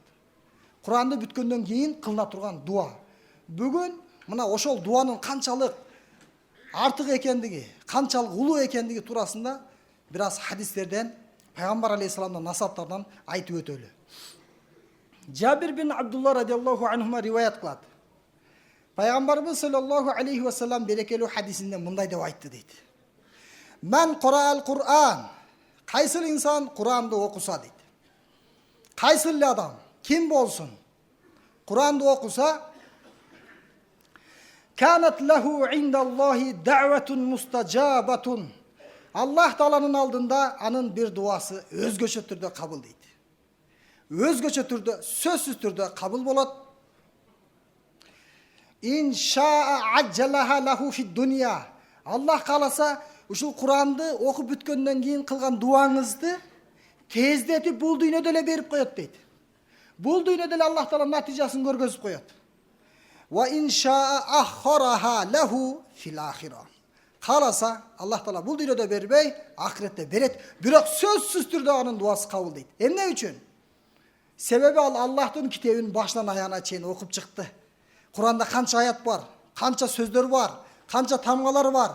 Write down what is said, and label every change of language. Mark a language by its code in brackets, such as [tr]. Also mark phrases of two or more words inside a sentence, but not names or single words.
[ky] Куранды бүткөндөн кийин кылына турган дуа. Бүгүн мына ошол дуанын канчалык артык экендиги, канчалык улуу экендиги туурасында бир аз хадистерден, Пайгамбар алейхисаламдын насаптарынан айтып өтөлү. Жабир бин Абдулла [ar] رضي الله عنهما [ky] риваят кылат. Пайгамбарыбыз [ar] صلى الله عليه وسلم [ky] берекелүү хадисинде мындай деп айтты дейт. Мен Кур'ал Кур'ан. Кайсыл инсан Куранды окуса дейт. Кайсыл адам, ким болсун, Куранды окуса, [ar] كانت له عند الله دعوة مستجابة. [ky] Аллах Тааланын алдында анын бир дуасы өзгөчө түрдө кабыл дейт. Өзгөчө түрдө, сөзсүз түрдө кабыл болот. [ar] إن شاء عجلها له في الدنيا. [ky] Аллах кааласа, ушул Куранды окуп бүткөндөн кийин кылган дуаңызды тездетип бул дүйнөдө эле берип коет дейт. Бул дүйнөдө эле Аллах Таала натыйжасын көргөзүп коет. [ar] وإن شاء أخرها له في الآخرة. [ky] Кааласа, Аллах Таала бул дүйнөдө бербей, ахиретте берет. Бирок сөзсүз түрдө анын дуасы кабыл дейт. Эмне үчүн? Себеби ал Аллахтын китебин башынан аягына чейин окуп чыкты. Куранда канча аят бар, канча сөздөр бар, канча тамгалар бар.